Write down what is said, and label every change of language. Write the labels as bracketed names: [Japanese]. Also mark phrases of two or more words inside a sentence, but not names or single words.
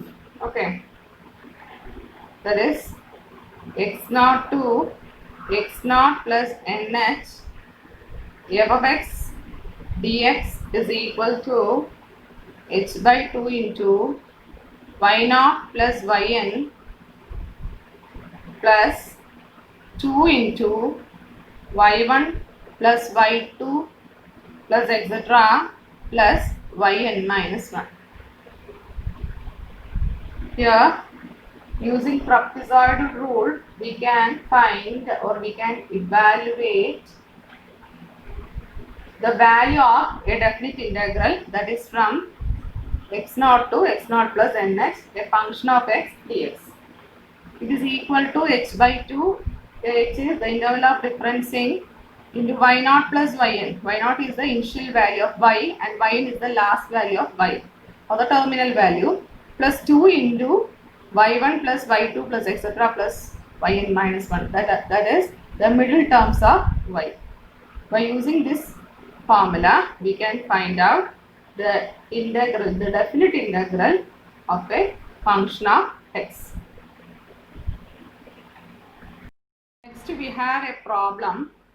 [English] Okay. That is x naught to x naught plus nh f of x dx is equal to h by 2 into y naught plus yn plus 2 into y1 plus y2 plus etc. plus yn minus 1. Here, using trapezoidal rule, we can find or we can evaluate the value of a definite integral, that is from x naught to x naught plus nh, a function of x dx. It is equal to h by 2, h is the interval of differencing, into y naught plus yn. Y naught is the initial value of y and yn is the last value of y, or the terminal value, plus 2 into y1 plus y2 plus etc. plus yn minus 1. That is the middle terms of y. By using this formula, we can find out the integral, the definite integral of a function of x. Next we have a problem.